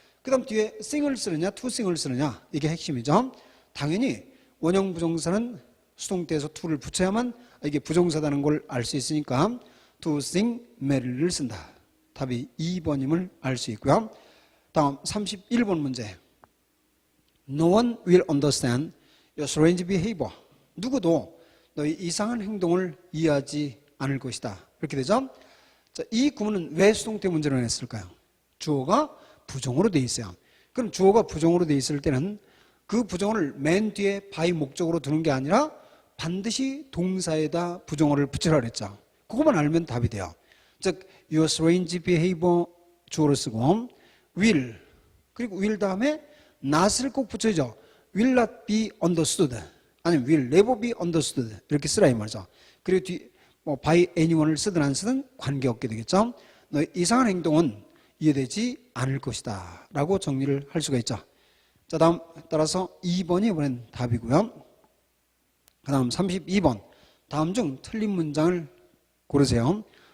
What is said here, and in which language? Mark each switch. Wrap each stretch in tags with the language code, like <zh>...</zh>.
<ko>그 다음 뒤에 sing을 쓰느냐 to sing을 쓰느냐, 이게 핵심이죠. 당연히 원형 부정사는 수동태에서 to를 붙여야만 이게 부정사다는 걸 알 수 있으니까</ko> <en>to sing merrily</en> <ko>를 쓴다. 답이 2번임을 알 수 있고요. 다음 31번 문제.</ko> <en>No one will understand your strange behavior.</en> <ko>누구도 너의 이상한 행동을 이해하지 않을 것이다. 이렇게 되죠. 자, 이 구문은 왜 수동태 문제로 냈을까요? 주어가 부정어로 돼 있어요. 그럼 주어가 부정어로 돼 있을 때는 그 부정어를 맨 뒤에 by 목적으로 두는 게 아니라 반드시 동사에다 부정어를 붙이라 그랬죠. 그것만 알면 답이 돼요. 즉</ko> <en>your strange behavior</en> <ko>주어를 쓰고 will, 그리고 will 다음에 not을 꼭 붙여야죠.</ko> <en>will not be understood,</en> <ko>아니면</ko> <en>will never be understood,</en> <ko>이렇게 쓰라 이 말이죠. 그리고 뒤</ko> <en>by anyone</en> <ko>을 쓰든 안 쓰든 관계없게 되겠죠. 너의 이상한 행동은 이해되지 않을 것이다 라고 정리를 할 수가 있죠. 자, 다음 따라서 2번이 이번엔 답이고요. 그 다음 32번, 다음 중 틀린 문장을 고르세요.</ko>